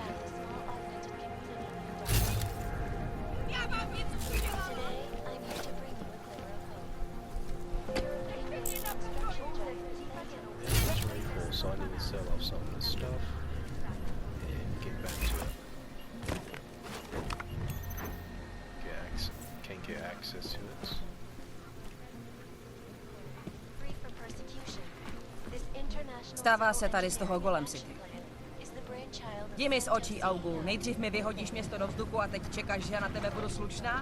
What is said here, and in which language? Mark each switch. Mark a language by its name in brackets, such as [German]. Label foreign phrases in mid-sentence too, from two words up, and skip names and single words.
[English] It's already full, so I need to sell off some of this stuff and get back to it. Can't get access to it. [Czech] Stává se tady z toho Golem City. Jdi mi z očí, Augu. Nejdřív mi vyhodíš město do vzduchu a teď čekáš, že já na tebe budu slušná?